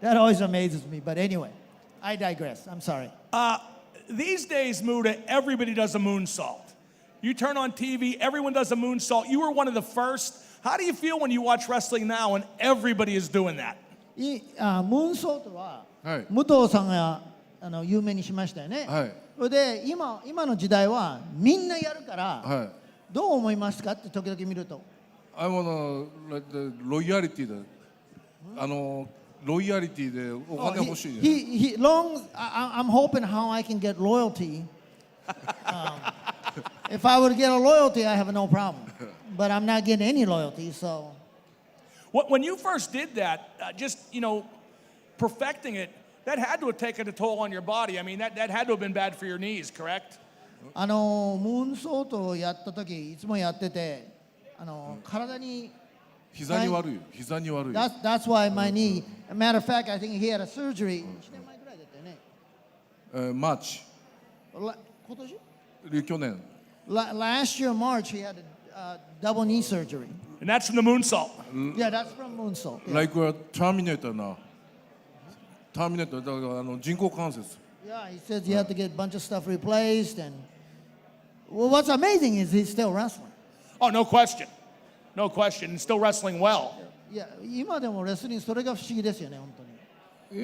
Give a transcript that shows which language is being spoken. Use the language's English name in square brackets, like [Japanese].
[English] That always amazes me. But anyway, I digress. I'm sorry. These days, Muta, everybody does a moonsault. You turn on TV, everyone does a moonsault. You were one of the first. How do you feel when you watch wrestling now and everybody is doing that? [Japanese] ムーンソートは、はい、武藤さんが有名にしましたよね。はい、それで今の時代はみんなやるから、はい、どう思いますかって時々見ると。 [English] I wanna [Japanese] ロイヤリティで、ロイヤリティでお金欲しい。 [English] I'm hoping how I can get loyalty. If I would get a loyalty, I have no problem. But I'm not getting any loyalty, so. When you first did that, just, you know, perfecting it, that had to have taken a toll on your body. I mean, that had to have been bad for your knees, correct? [Japanese] ムーンソートをやった時いつもやってて、体に膝に悪いよ。膝に悪いよ。 [English] That's why my knee. As a matter of fact, I think he had a surgery. [Japanese] 1年前ぐらいだったよね。 [English] マーチ。 [Japanese] 今年？去年。 [English] Last year March, he had a double knee surgery. And that's from the moonsault. Yeah, that's from moonsault. Yeah. Like a Terminator な。 [Japanese] Terminator だから人工関節。 [English] Yeah, he says you have to get a bunch of stuff replaced, and well, what's amazing is he's still wrestling. Oh, no question. No question. And still wrestling well. [Japanese] Yeah, 今でもレスリングそれが不思議ですよね、本当に。